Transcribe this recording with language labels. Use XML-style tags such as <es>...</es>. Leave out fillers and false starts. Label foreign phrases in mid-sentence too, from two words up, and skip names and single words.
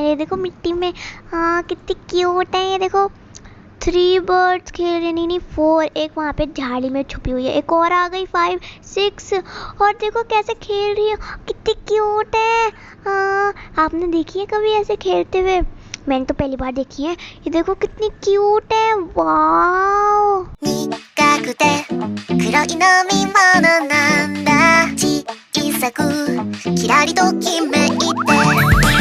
<hi>ये देखो मिट्टी में। हाँ कितनी क्यूट है। ये देखो 3 बर्ड्स खेल रहे। नहीं 4। एक वहाँ पे झाड़ी में छुपी हुई है। एक और आ गई 5 6। और देखो कैसे खेल रही है, कितनी क्यूट है। हाँ आपने देखी है कभी ऐसे खेलते हुए? मैंने तो पहली बार देखी है। ये देखो कितनी क्यूट है। वाओ।</hi> <ja>苦くて黒い飲み物なんだ小さくキラリときめいて</ja>